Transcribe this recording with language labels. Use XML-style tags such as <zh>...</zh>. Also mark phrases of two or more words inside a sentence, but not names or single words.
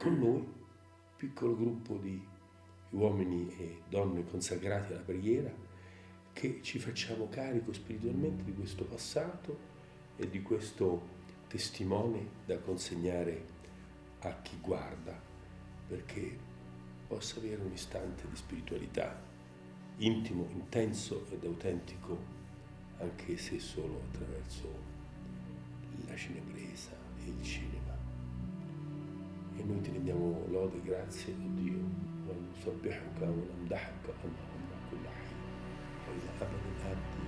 <it>con noi, piccolo gruppo di uomini e donne consacrati alla preghiera, che ci facciamo carico spiritualmente di questo passato e di questo testimone da consegnare a chi guarda, perché possa avere un istante di spiritualità intimo, intenso ed autentico, anche se solo attraverso la cinepresa e il cinema. E noi ti rendiamo lode e grazie, oh Dio,</it> <ar>ونسبحك ونمدحك اللهم كل حين وإلى أبد الآبدين.</ar>